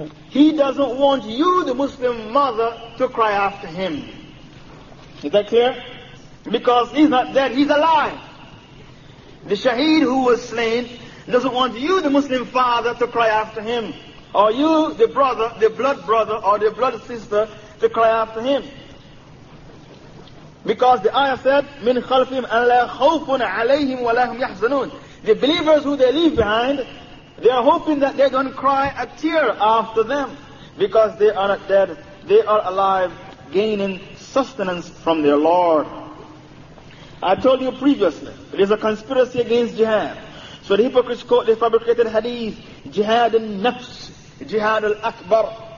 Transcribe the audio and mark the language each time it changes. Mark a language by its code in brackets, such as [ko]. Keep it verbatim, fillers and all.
[en] He doesn't want you, the Muslim mother, to cry after him. Is that clear? Because he's not dead, he's alive. The shaheed who was slain doesn't want you, the Muslim father, to cry after him. Or you, the brother, the blood brother, or the blood sister, to cry after him. Because the ayah said, [ar] مِنْ خَلْفِهِمْ أَلَّا خَوْفٌ عَلَيْهِمْ وَلَا هُمْ يَحْزَنُونَ. [en] The believers who they leave behind, they are hoping that they're going to cry a tear after them. Because they are not dead, they are alive, gaining sustenance from their Lord. I told you previously, there is a conspiracy against jihad. So the hypocrites quote the fabricated hadith, jihad al-nafs, jihad al-akbar.